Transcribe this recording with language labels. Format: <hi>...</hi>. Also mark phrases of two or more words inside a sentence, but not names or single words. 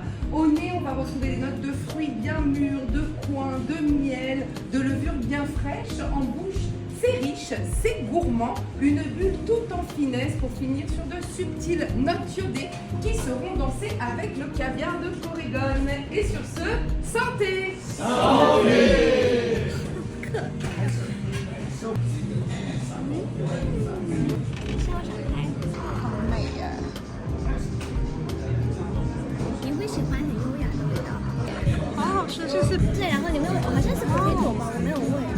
<fr>Au nez, on va retrouver des notes de fruits bien mûrs, de coin, de miel, de levure bien fraîche. En bouche, c'est riche, c'est gourmand. Une bulle tout en finesse pour finir sur de subtiles notes iodées qui seront dansées avec le caviar de Corrigan. Et sur ce, santé! Santé!</fr> <zh>你会喜欢很优雅的味道。好好吃，这是对，然后里面好像是 potato 吗？我没有问。</zh>